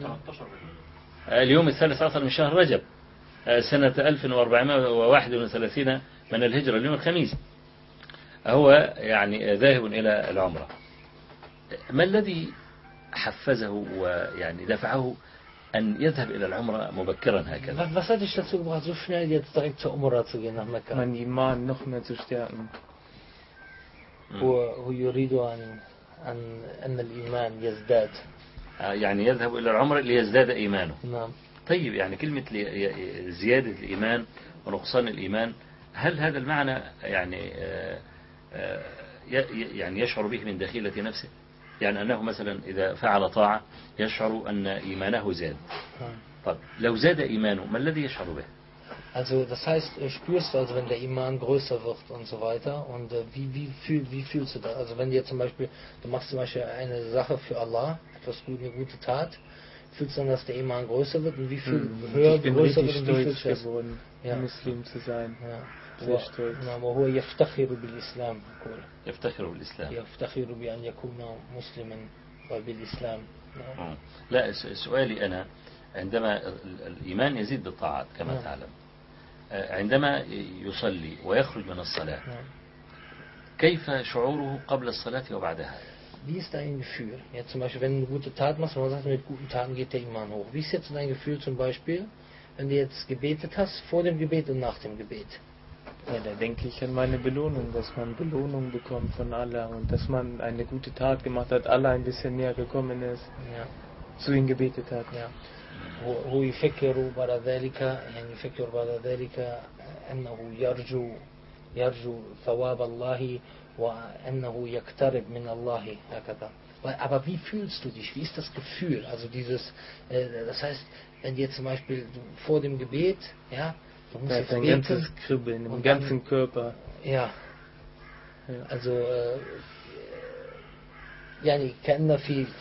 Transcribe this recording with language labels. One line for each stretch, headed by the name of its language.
Arabic: 13 اليوم 13 من شهر رجب سنة 1431 من الهجرة اليوم الخميس، هو يعني ذاهب إلى العمرة. ما الذي حفزه ويعني دفعه أن يذهب إلى العمرة مبكرا هكذا؟
German: Was hat dich dazu gebracht, so schnell jetzt direkt zur Umrah zu gehen nach Mekka? Mein Iman noch mehr zu stärken.
Arabic: هو يريد أن الإيمان يزداد. يعني يذهب إلى العمرة ليزداد إيمانه. نعم. طيب يعني كلمة زيادة الإيمان ونقصان الإيمان، هل هذا المعنى يعني يشعر به من داخلة نفسه؟ يعني أنه مثلا إذا فعل طاعة يشعر أن إيمانه زاد. طب لو زاد إيمانه ما الذي يشعر به؟
German: Also das heißt, spürst du, also wenn der Iman größer wird und so weiter, und wie fühlst du das? Also wenn dir zum Beispiel eine Sache für Allah, etwas Gute, eine gute Tat, fühlst du dann, dass der Iman größer wird? Und wie viel höher, größer wird, und wie fühlst du das? Ich bin richtig stolz geworden, Muslim zu sein. Ja.
Arabic: يفتخر بالإسلام يقول يفتخر بالإسلام يفتخر بأن يكون مسلما وبالإسلام لا سؤالي أنا عندما الإيمان يزيد بالطاعات كما تعلم عندما يصلي ويخرج من الصلاة كيف شعوره قبل الصلاة وبعدها
German: Wie ist dein Gefühl? Ja, zum Beispiel, wenn du eine gute Tat machst, man sagt, mit guten Taten geht der Iman hoch. Wie ist jetzt dein Gefühl zum Beispiel, wenn du jetzt gebetet hast, vor dem Gebet und nach dem Gebet? Ja, da denke ich an meine Belohnung, dass man Belohnung bekommt von Allah und dass man eine gute Tat gemacht hat, Allah ein bisschen näher gekommen ist, ja, zu ihm gebetet hat. Ja.
Arabic: هو يفكر بعد ذلك يعني يفكر بعد ذلك أنه يرجو ثواب الله وأنه يقترب من الله هكذا.
German: Aber wie fühlst du dich? Wie ist das Gefühl? Also dieses, das heißt, wenn jetzt zum Beispiel vor dem Gebet, ja, da ist ein ganzes Kribbeln im ganzen Körper. Ja. Also, ja, ich kenne da viel.